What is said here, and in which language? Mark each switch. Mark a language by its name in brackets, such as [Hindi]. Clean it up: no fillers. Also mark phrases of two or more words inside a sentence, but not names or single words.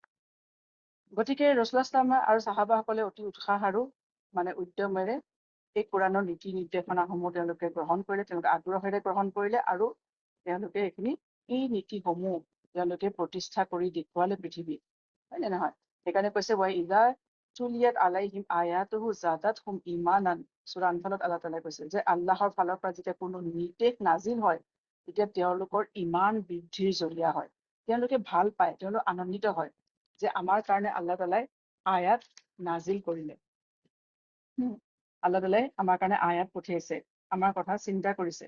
[Assamese] গতিকে [Arabic] رسول الله صلى الله [Assamese] আৰু সাহাবাসকলে অতি উৎসাহ আৰু উদ্যমেৰে এই কোৰাণৰ নীতি নিৰ্দেশনাসমূহ তেওঁলোকে গ্ৰহণ কৰিলে, তেওঁলোকে আগ্ৰহেৰে গ্ৰহণ কৰিলে, আৰু তেওঁলোকে এই নীতিসমূহ তেওঁলোকে প্ৰতিষ্ঠা কৰি দেখুৱালে পৃথিৱীত, হয় নে নহয়? সেইকাৰণে কৈছে [Arabic] وإذا تليت عليهم آياته زادتهم إيمانا, [Assamese] সূৰা আনফালত আল্লাহ তাআলাই কৈছে যে আল্লাহৰ ফালৰ পৰা যেতিয়া কোনো নিৰ্দেশ নাজিল হয়, তেতিয়া তেওঁলোকৰ ঈমান বৃদ্ধিৰ জৰিয়া হয়। তেওঁলোকে ভাল পায়, তেওঁলোক আনন্দিত হয় যে আমাৰ কাৰণে আল্লাহ তাআলাই আয়াত নাজিল কৰিলে, আল্লাহ তাআলাই আমাৰ কাৰণে আয়াত পঠিয়াইছে, আমাৰ কথা চিন্তা কৰিছে।